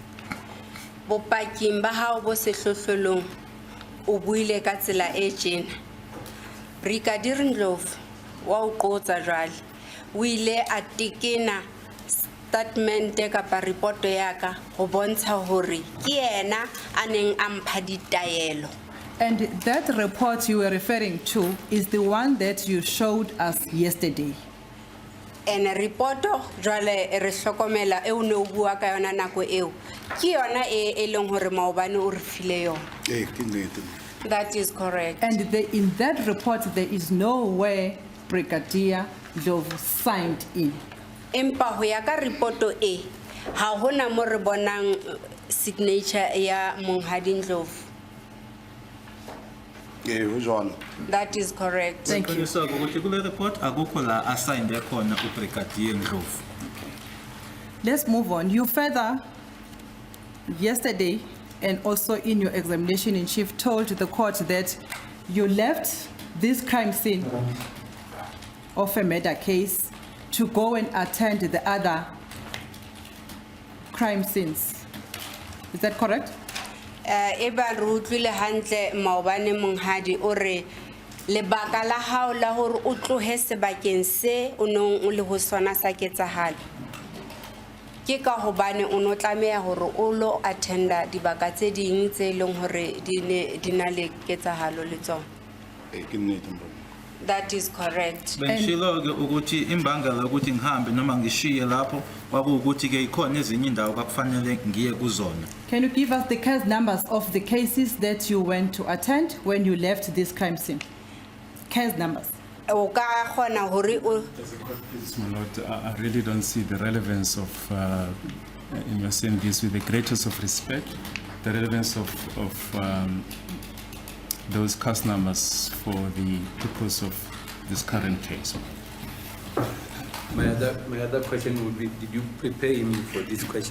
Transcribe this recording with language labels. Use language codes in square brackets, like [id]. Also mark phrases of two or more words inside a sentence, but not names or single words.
[st] Bopakeng ba hao bo sehlohlolong o buile ka tsela e tjena. Brigadier Ndlovu wa o qotsa jwale o ile a tekena statement kapa report yaka go bontsha hore ke yena a neng a mpha ditaelo. [en] And that report you were referring to is the one that you showed us yesterday. [st] And reporto jwale re hlokomela e o ne o bua ka yona nako eo ke yona e leng hore maobane o re file yona. Ke nnete. [en] That is correct. And in that report, there is nowhere Brigadier Ndlovu signed in. [st] Empa ho ya ka reporto e ha hona mo re bonang signature ya monghadi Ndlovu. Ho jwalo. [en] That is correct. Thank you. [zu] So ukuthi kule report akukho la assigned khona uBrigadier Ndlovu. [en] Let's move on. You further, yesterday, and also in your examination in chief, told the court that you left this crime scene of a murder case to go and attend the other crime scenes. Is that correct? [st] Eba re utlwile hantle maobane monghadi o re lebaka la hao la hore o tlohe sebakeng se o neng o le ho sona sa ketsahalo ke ka hobane o no tlameha hore o lo attenda dibaka tse ding tse leng hore di na le ketsahalo le tsona. Ke nnete mbona. [en] That is correct. [zu] Bengishilo ke ukuthi imbangela ukuthi ngihambe noma ngishiye lapho kwakuwukuthi ke ikhona ezinye indawo kwakufanele ngiye kuzona. [en] Can you give us the case numbers of the cases that you went to attend when you left this crime scene? Case numbers. [st] O ka kgona hore o [en] Please, my lord, I really don't see the relevance of, in your saying this with the greatest of respect, the relevance of those cast numbers for the purpose of this current case. My other question would be, did you prepare him for this question?